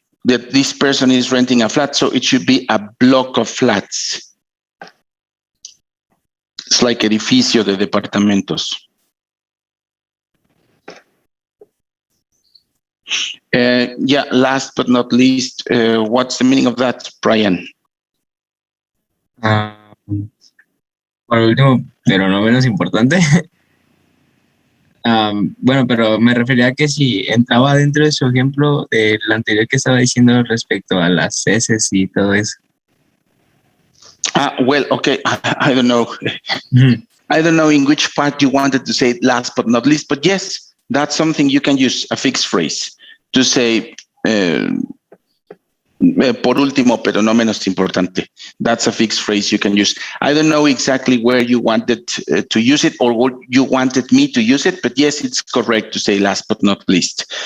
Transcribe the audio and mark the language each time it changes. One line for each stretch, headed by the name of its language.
English: That this person is renting a flat, so it should be a block of flats. It's like
Spanish: edificio de departamentos.
English: Yeah, last but not least, what's the meaning of that, Brian?
Spanish: Por último, pero no menos importante. Bueno, pero me refería a que si entraba dentro de su ejemplo del anterior que estaba diciendo respecto a las heces y todo eso.
English: Well, okay, I don't know. I don't know in which part you wanted to say last but not least, but yes, that's something you can use, a fixed phrase, to say
Spanish: por último, pero no menos importante.
English: That's a fixed phrase you can use. I don't know exactly where you wanted to use it or what you wanted me to use it, but yes, it's correct to say last but not least.